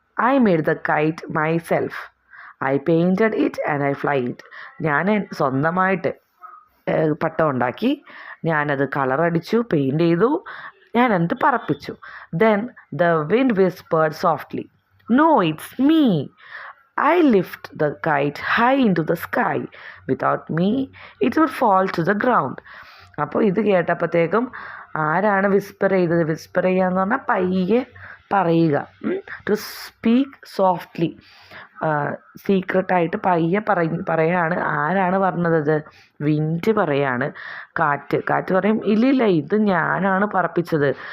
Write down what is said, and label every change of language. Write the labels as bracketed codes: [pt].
[en] I made the kite myself. I painted it and I fly it. [ml] ഞാൻ സ്വന്തമായിട്ട് പട്ടം ഉണ്ടാക്കി, ഞാനത് കളറടിച്ചു, paint ചെയ്തു, ഞാൻ എന്നിട്ട് പറപ്പിച്ചു. [en] Then the wind whispered softly, no it's me. I lift the kite high into the sky. Without me, it would fall to the ground. [ml] അപ്പോൾ ഇത് കേട്ടപ്പോഴത്തേക്കും ആരാണ് വിസ്പർ ചെയ്തത്? വിസ്പർ ചെയ്യുക എന്ന് പറഞ്ഞാൽ പയ്യെ പറയുക, [en] to speak softly, [ml] സീക്രട്ടായിട്ട് പയ്യെ പറയാണ്. ആരാണ് പറഞ്ഞത്? വിൻഡ് പറയാണ്. കാറ്റ് പറയും, ഇല്ലില്ല, ഇത് ഞാനാണ് പറപ്പിച്ചത്.